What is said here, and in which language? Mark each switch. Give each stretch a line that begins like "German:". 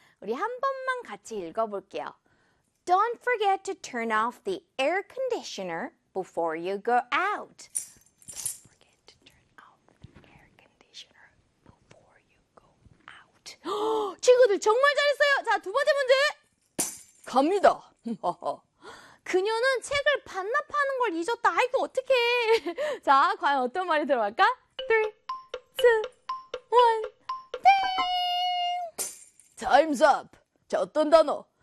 Korean: 우리 한 번만 같이 읽어볼게요.
English: Don't forget to turn off the air conditioner before you go out. Don't forget to turn off the air conditioner before you go out.
Korean: 친구들 정말 잘했어요. 자, 두 번째 문제 갑니다. 그녀는 책을 반납하는 걸 잊었다. 아이고, 어떡해. 자, 과연 어떤 말이 들어갈까? 3, 2, 1, 띵!
English: Time's up.
Korean: 자, 어떤 단어?